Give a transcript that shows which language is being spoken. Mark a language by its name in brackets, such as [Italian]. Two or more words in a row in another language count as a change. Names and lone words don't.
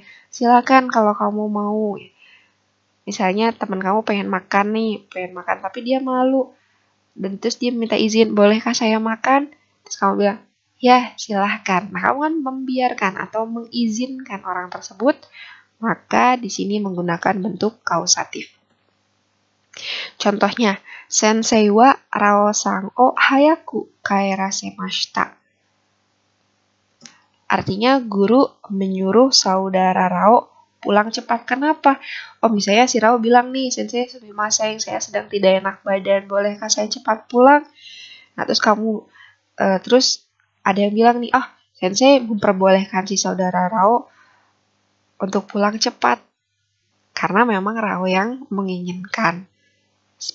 [Indonesian] Silahkan kalau kamu mau. Misalnya teman kamu pengen makan tapi dia malu. Dan terus dia minta izin, bolehkah saya makan? Terus kamu bilang, ya silahkan. Nah, kamu kan membiarkan atau mengizinkan orang tersebut, maka di sini menggunakan bentuk kausatif. Contohnya, [Japanese] 先生はラオさんを早く帰らせました. [Indonesian] Artinya guru menyuruh saudara Rao pulang cepat. Kenapa? Oh, misalnya si Rao bilang nih, [Japanese] 先生すみません, [Indonesian] saya sedang tidak enak badan, bolehkah saya cepat pulang? Nah, terus terus ada yang bilang nih, sensei memperbolehkan si saudara Rao untuk pulang cepat. Karena memang Rao yang menginginkan.